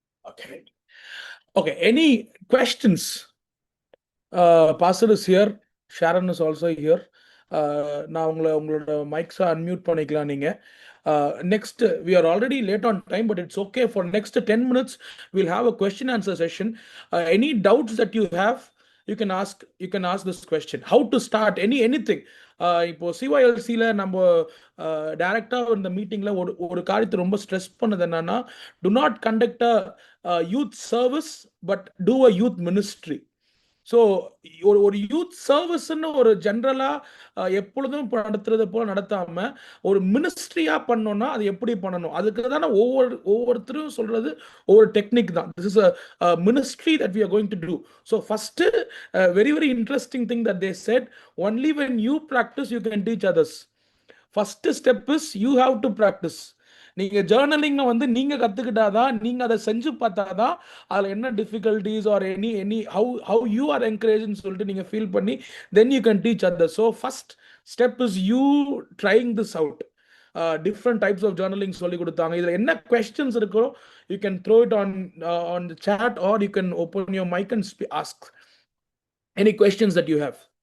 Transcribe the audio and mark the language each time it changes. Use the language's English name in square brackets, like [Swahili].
[English] Okay. Okay. Any questions? Pastor is here. Sharon is also here. [Tamil] நான் உங்களோட மைக்ஸை unmute பண்ணிக்கலாம் நீங்க. [English] Next, we are already late on time, but it's okay. For next 10 minutes, we'll have a question answer session. Any doubts that you have, you can ask this question. How to start anything. [Tamil] இப்போ CYLC-ல நம்ம டைரக்டாக இந்த மீட்டிங்கில் ஒரு காரியத்தை ரொம்ப stress பண்ணது என்னன்னா, [English] To not conduct a youth service but do a youth ministry. [Tamil] So ஒரு யூத் சர்வீஸ்ன்னு ஒரு ஜென்ரலாக எப்பொழுதும் இப்போ நடத்துறது போல் நடத்தாமல் ஒரு மினிஸ்ட்ரியாக பண்ணோன்னா அது எப்படி பண்ணணும், அதுக்கு தானே ஒவ்வொருத்தரும் சொல்கிறது ஒவ்வொரு டெக்னிக் தான். [English] This is a ministry that we are going to do. So first very very interesting thing that they said, only when you practise you can teach others. First step is you have to practise. [Tamil] நீங்கள் ஜேர்னலிங்கை வந்து நீங்கள் கற்றுக்கிட்டாதான், நீங்கள் அதை செஞ்சு பார்த்தாதான் அதில் என்ன difficulties or any how you are என்கரேஜ்னு சொல்லிட்டு நீங்கள் ஃபீல் பண்ணி [English] Then you can teach other. So first step is you trying this out. [Tamil] Different types of journaling சொல்லி கொடுத்தாங்க. இதில் என்ன கொஸ்டின்ஸ் இருக்கோ [English] You can throw it on the chat or you can open your mic and ask any questions that you have.